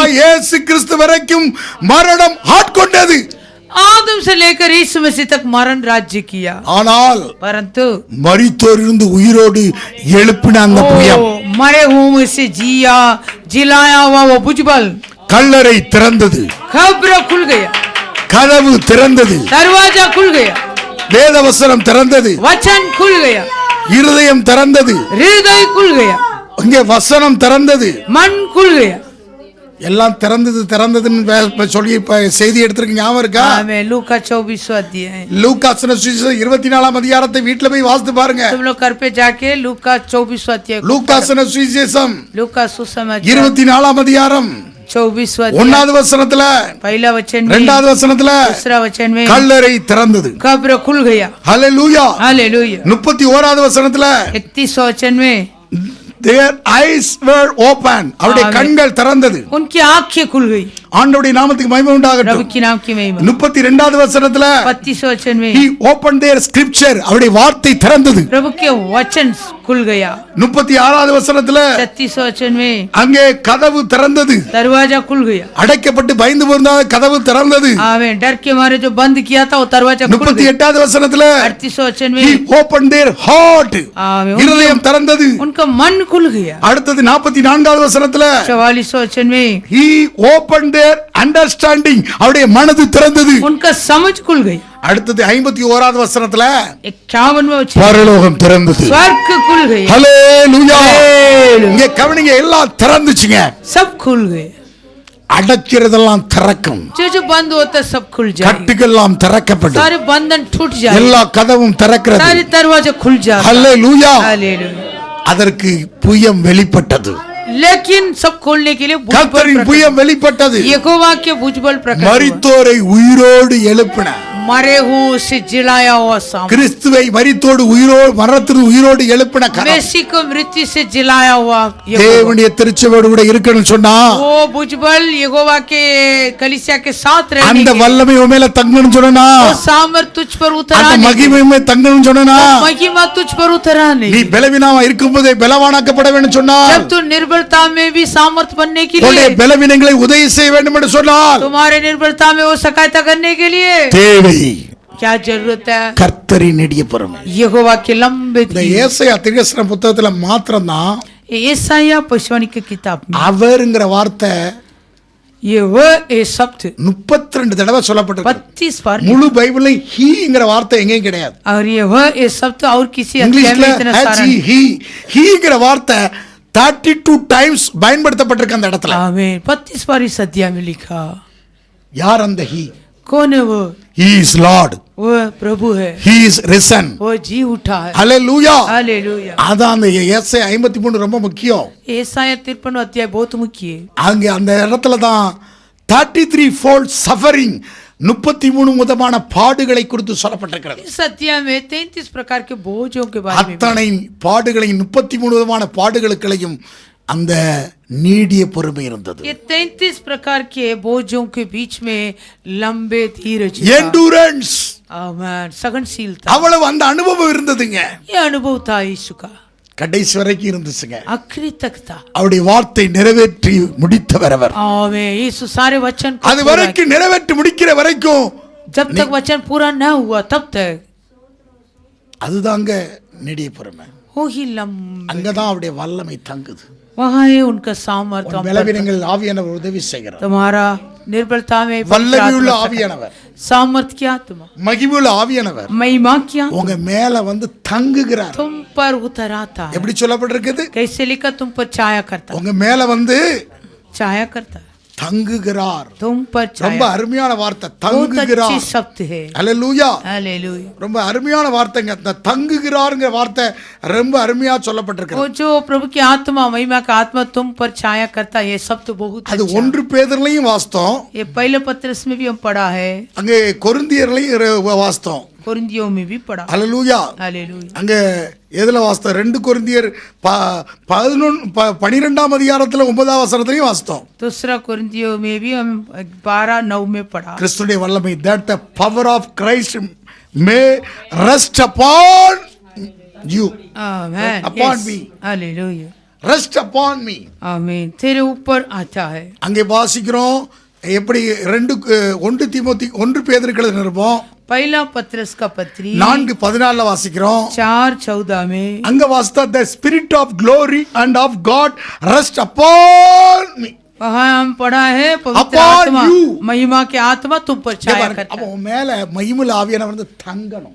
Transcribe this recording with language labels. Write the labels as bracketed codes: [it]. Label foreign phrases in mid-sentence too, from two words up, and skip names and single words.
[ta] இயேசு கிறிஸ்து வரைக்கும் மரணம் ஆட்கொண்டது. [hi] आदम से लेकर यीशु मसीह तक मरण राज्य किया, [ta] ஆனால் [hi] परंतु [ta] மரித்தோரிலிருந்து உயிரோடு எழுப்பின அந்த புயம், [hi] मरे हुए से जिया जिलाया हुआ वो भुजबल, [ta] கல்லறை திறந்தது, [hi] खबर खुल गया, [ta] கதவு திறந்தது, [hi] दरवाजा खुल गया, [ta] வேத வசனம் திறந்தது, [hi] वचन खुल गया, [ta] இருதயம் திறந்தது, [hi] हृदय खुल गया, [ta] இங்கே வசனம் திறந்தது, [hi] मन खुल गया। [ta] எல்லாம் திறந்ததுன்னு சொல்லி செய்தி எடுத்திருக்க ஞாபகம் இருக்கா? [hi] हमें लूका 24 अध्याय, [ta] லூக்காஸ் சுவிசேஷம் 24ஆம் அதிகாரத்தை வீட்ல போய் வாசித்து பாருங்க. [hi] तुम लोग घर पे जाके लूका 24 अध्याय, [ta] லூக்காஸ் சுவிசேஷம் [hi] लूका सुसमाचार [ta] 24ஆம் அதிகாரம் [hi] 24 अध्याय [ta] 1வது வசனத்துல, [hi] पहला वचन में, [ta] 2வது வசனத்துல [hi] दूसरा वचन में [ta] கல்லறை திறந்தது. [hi] कब्र खुल गया। [ta] ஹல்லேலூயா. [hi] हालेलुया। [ta] 31வது வசனத்துல [hi] 31 वचन में [en] their eyes were open, [ta] அவருடைய கண்கள் திறந்தது. [hi] उनकी आंखें खुल गई। [ta] ஆண்டவருடைய நாமத்துக்கு மகிமை [hi] प्रभु [ta] உண்டாகட்டும். [hi] की नाम की महिमा। [ta] 32வது வசனத்துல [hi] 32 वचन में [en] he opened their scripture, [ta] அவருடைய வார்த்தை திறந்தது. [hi] प्रभु के वचन खुल गया। [ta] 36வது வசனத்துல [hi] 36 वचन में [ta] அங்கே கதவு திறந்தது. [hi] दरवाजा खुल गया। [ta] அடைக்கப்பட்டு பயந்து போயிருந்த கதவு திறந்தது. [hi] आमीन। डर के मारे जो बंद किया था वो दरवाजा खुल गया। [ta] 38வது வசனத்துல [hi] 38 वचन में [en] he opened their heart, [hi] आमीन, [ta] இருதயம் திறந்தது. [hi] उनका मन खुल गया। [ta] அடுத்தது 44வது வசனத்துல [hi] 44 वचन में [en] he opened their understanding, [ta] அவருடைய மனது திறந்தது. [hi] उनका समझ खुल गई। [ta] அடுத்தது 51வது வசனத்துல [hi] 51 वचन [ta] பரலோகம் திறந்தது. [hi] स्वर्ग खुल गया। [ta] ஹல்லேலூயா. இங்க கவனிங்க, எல்லாம் திறந்துச்சுங்க. [hi] सब खुल गए। [ta] அடக்கிறதெல்லாம் திறக்கும். [hi] जो बंद होता सब खुल जाएगा। [ta] கட்டுகள்லாம் திறக்கப்படும். [hi] सारे बंधन टूट जाएंगे। [ta] எல்லா கதவும் திறக்கிறது. [hi] सारे दरवाजे खुल जाएंगे। [ta] ஹல்லேலூயா. [hi] हालेलुया। [ta] அதற்கு புயம் வெளிப்பட்டது. [hi] लेकिन सब खोलने के लिए [ta] கர்த்தரின் புயம் வெளிப்பட்டது. [hi] यहोवा के भुजबल प्रकट हुआ। [ta] மரித்தோரை உயிரோடு எழுப்பின. [hi] मरे हुए से जिलाया हुआ सामने, [ta] கிறிஸ்துவை மரித்தோடு உயிரோடு மரணத்திற்கு உயிரோடு எழுப்பின கரம் [hi] मसीह को मृत्यु से जिलाया हुआ यहोवा। [ta] தேவனுடைய திருச்சபையோடு கூட இருக்கணும்னு சொன்னா [hi] वो भुजबल यहोवा के कलीसिया के साथ रहने [ta] அந்த [hi] के [ta] வல்லமை உன் மேல தங்கணும்னு சொன்னா, [hi] वो सामर्थ तुझ पर [ta] அந்த [hi] उतरा नहीं, [ta] மகிமை உன் மேல தங்கணும்னு சொன்னா, [hi] महिमा तुझ पर उतरा [ta] நீ [hi] नहीं। [ta] பலவீனமா இருக்கும்போதே பலவானாக்கப்பட வேண்டும் சொன்னா, [hi] जब तू निर्बलता में भी सामर्थ बनने के [ta] உன்னுடைய [hi] लिए, [ta] பலவீனங்களை உதவி செய்ய வேண்டும் என்று சொன்னால் [hi] तुम्हारे निर्बलता में वो सहायता करने के लिए [ta] தேவை [hi] क्या जरूरत है? [ta] கர்த்தரின் நெடிய பொறுமை. [hi] यहोवा के लंबे [ta] இந்த ஏசாயா தீர்க்கதரிசன புத்தகத்துல மாத்திரம்தான் [hi] ईसाया भविष्यवाणी की किताब में [ta] அவர்ங்கிற வார்த்தை [hi] ये वो ए शब्द [ta] 32 தடவை சொல்லப்பட்டிருக்கு. [hi] 32 बार, [ta] முழு பைபிள்ல ஹீங்கிற வார்த்தை எங்கேயும் கிடையாது. [hi] और ये वो ए शब्द और किसी अध्याय [ta] இங்கிலீஷ்ல [hi] में इतना सारा नहीं। [ta] ஹீங்கிற வார்த்தை 32 டைம்ஸ் பயன்படுத்தப்பட்டிருக்கு அந்த இடத்துல. [hi] आमीन। 32 बार इस अध्याय में लिखा। [ta] யார் அந்த ஹீ? [hi] कौन है वो? [en] He is Lord. [hi] वो प्रभु है, [en] he is risen. [hi] वो जी उठा है। [en] Hallelujah. [hi] हालेलूया। [ta] அதான் அந்த ஏசாயா 53 ரொம்ப முக்கியம். [hi] ஏசாயா 53 अध्याय बहुत मुख्य है। [ta] அங்க அந்த இடத்துல தான் [en] 33 fold suffering [ta] 33 விதமான பாடுகளை குறித்து சொல்லப்பட்டிருக்கிறது. [hi] इस अध्याय में 33 प्रकार के बोझों के बारे में [ta] அத்தனை பாடுகளையும் 33 விதமான பாடுகளுக்களையும் அந்த நீடிய பொறுமை இருந்தது. [hi] ये 33 प्रकार के बोझों के बीच में लंबे धीरज था। [en] endurance, [hi] आमीन, सहनशीलता, [ta] அவ்வளவு அந்த அனுபவம் இருந்ததுங்க. [hi] ये अनुभव था यीशु का, [ta] கடைசி வரைக்கும் இருந்துச்சுங்க. [hi] आखिरी तक था। [ta] அவருடைய வார்த்தை நிறைவேற்றி முடித்தவர் அவர். [hi] आमीन, यीशु सारे वचन को [ta] அது வரைக்கும் நிறைவேற்றி முடிக்கிற வரைக்கும் [hi] जब तक वचन पूरा न हुआ तब तक [ta] அதுதாங்க நீடிய பொறுமை. [hi] वो ही लंबे, [ta] அங்கதான் அவருடைய வல்லமை தங்குது. [hi] वहाँ है उनका सामर्थ्य। [ta] பலவீனங்கள் ஆவியானவர் உதவி செய்கிறார். [hi] तुम्हारा निर्बलता में [ta] வல்லமையுள்ள ஆவியானவர், [hi] सामर्थ्य की आत्मा, [ta] மகிமையுள்ள ஆவியானவர் [hi] महिमा की आत्मा [ta] உங்க மேல வந்து தங்குகிறார். [hi] तुम पर उतर आता है। [ta] எப்படி சொல்லப்பட்டிருக்குது? [hi] कैसे लिखा? तुम पर छाया करता, [ta] உங்க மேல வந்து [hi] छाया करता, [ta] தங்குகிறார். [hi] तुम पर [ta] ரொம்ப [hi] छाया। [ta] அருமையான வார்த்தை, [hi] बहुत [ta] தங்குகிறார். [hi] अच्छी शब्द है। [ta] அல்லேலூயா. [hi] हालेलुया। [ta] ரொம்ப அருமையான வார்த்தைங்க. இந்த தங்குகிறார்ங்கிற வார்த்தை ரொம்ப அருமையா சொல்லப்பட்டிருக்கு. [hi] वो जो प्रभु की आत्मा, महिमा का आत्मा तुम पर छाया करता, ये शब्द बहुत [ta] அது [hi] अच्छा। [ta] 1 பேதுருலயும் வாஸ்தோம், [hi] ये पहले पत्रस में भी हम पढ़ा है, [ta] அங்கே கொரிந்தியர்லயும் வாஸ்தோம். [hi] कोरिन्थियों में भी पढ़ा। [ta] அல்லேலூயா. [hi] हालेलुया। [ta] அங்க எதுல வாஸ்தோம்? 2 கொரிந்தியர் 12ஆம் அதிகாரத்துல 9ஆம் வசனத்திலையும் வாஸ்தோம். [hi] दूसरा कोरिन्थियों में भी हम 12:9 में पढ़ा। [ta] கிறிஸ்துடைய வல்லமை, [en] that the power of Christ may rest upon you, [hi] आमीन, [en] upon yes, me, [hi] हालेलुया, [en] rest upon me. [hi] आमीन, तेरे ऊपर आता है। [ta] அங்கே வாசிக்கிறோம் எப்படி 1 பேதுருக்கு எழுதின நிருபம் [hi] पहला पत्रस का पत्री [ta] 4:14 வாசிக்கிறோம். [hi] 4:14 में [ta] அங்க வாசித்தா [en] the spirit of glory and of God rest upon me. [hi] वहाँ हम पढ़ा है पवित्र [en] Upon [hi] आत्मा, [en] you. [hi] महिमा की आत्मा तुम पर छाया करता [ta] அப்ப [hi] है। [ta] உன் மேல மகிமையுள்ள ஆவியானவர் வந்து தங்கணும்.